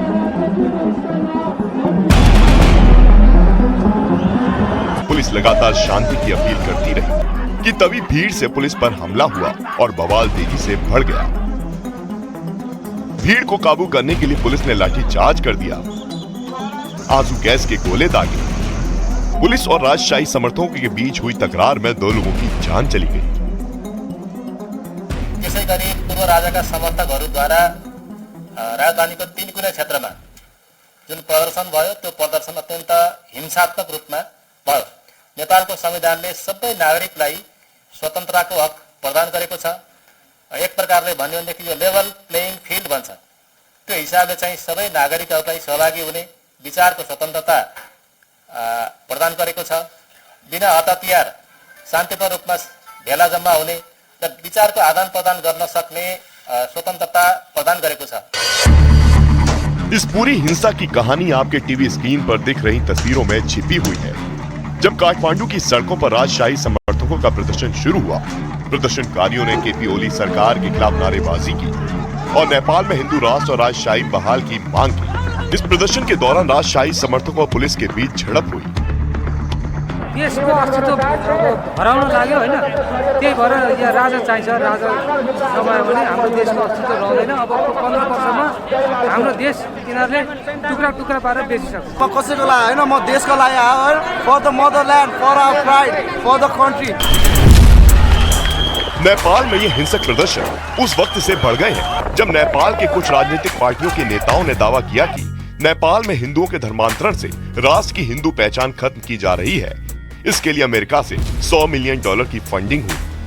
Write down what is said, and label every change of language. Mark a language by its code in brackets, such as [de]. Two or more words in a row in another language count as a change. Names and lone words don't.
[hi] पुलिस लगातार शांति की अपील करती रही कि तभी भीड़ से पुलिस पर हमला हुआ और बवाल तेजी से बढ़ गया। भीड़ को काबू करने के लिए पुलिस ने लाठीचार्ज कर दिया, आंसू गैस के गोले दागे। पुलिस और राजशाही समर्थकों के बीच हुई तकरार में 2 लोगों की जान चली गई। [ne] त्यसै गरी पूर्व राजाका समर्थकहरूद्वारा राजधानीको तिनकुने क्षेत्रमा जुन प्रदर्शन भयो त्यो प्रदर्शन अत्यन्त हिंसात्मक रूपमा भयो। नेपालको संविधानले सबै नागरिकलाई स्वतन्त्रताको हक प्रदान गरेको छ। एक प्रकारले भन्यो भनेदेखि यो [en] level playing field [ne] भन्छ। त्यो हिसाबले चाहिँ सबै नागरिकहरूलाई सहभागी हुने, विचारको स्वतन्त्रता प्रदान गरेको छ। बिना हताहतियार शान्तिपूर्ण रूपमा भेला जम्मा हुने र विचारको आदान प्रदान गर्न सक्ने स्वतन्त्रता प्रदान गरेको छ। [hi] इस पूरी हिंसा की कहानी आपके टीवी स्क्रीन पर दिख रही तस्वीरों में छिपी हुई है। जब काठमांडू की सड़कों पर राजशाही समर्थकों का प्रदर्शन शुरू हुआ, प्रदर्शनकारियों ने केपी ओली सरकार के खिलाफ नारेबाजी की और नेपाल में हिंदू राष्ट्र और राजशाही बहाल की मांग की। इस प्रदर्शन के दौरान राजशाही समर्थकों और पुलिस के बीच झड़प हुई। [ne] देशको अस्तित्व हराउन लाग्यो होइन, त्यही भएर यहाँ राजा चाहिन्छ। राजा नभयो भने हाम्रो देशको अस्तित्व रहँदैन। अब 15 वर्षमा हाम्रो देश तिनीहरूले टुक्रा टुक्रा पारेर बेचिसक्छ। म कसैको लागि होइन, म देशको लागि आयो, [en] for the motherland, for our pride, for the country. [hi] नेपाल में ये हिंसक प्रदर्शन उस वक्त से बढ़ गए हैं जब नेपाल के कुछ राजनीतिक पार्टियों के नेताओं ने दावा किया कि नेपाल में हिंदुओं के धर्मांतरण से राष्ट्र की हिंदू पहचान खत्म की जा रही है। इसके लिए अमेरिका से $100 मिलियन की फंडिंग हुई।